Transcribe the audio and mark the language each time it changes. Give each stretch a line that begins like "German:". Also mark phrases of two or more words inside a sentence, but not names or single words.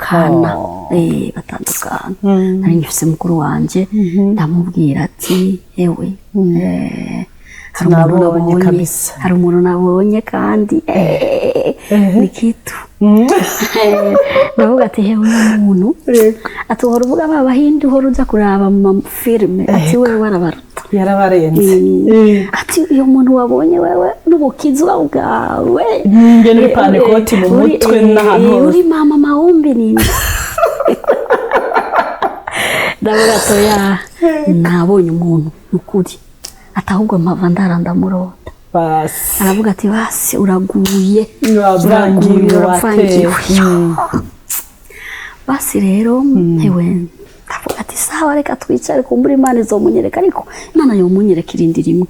Rundi: nari nkifise mukuru wanje ndamubwira ati ewe hari umuntu nabonye kandi
Swahili: ni kitu
Rundi: ndavuga ati hewe umuntu ati uhora uvuga babahindi uhora uja kuraba mu filime ati wewe warabaruta yarabarenze ati iyo muntu wabonye wewe n'ubukizwa bwawe ngene n'ipandekoti mu mutwe n'ahantu uri
Swahili: mama maombi nini
Rundi: ndavuga toya nabonye umuntu ukuri atahubwo mpava ndaramurota basi aravuga ati basi uraguye uravangiwe basi rero hewe ndavuga ati sawa reka twicare kumbura Imana izomunyereka ariko Imana yomunyereka irindi rimwe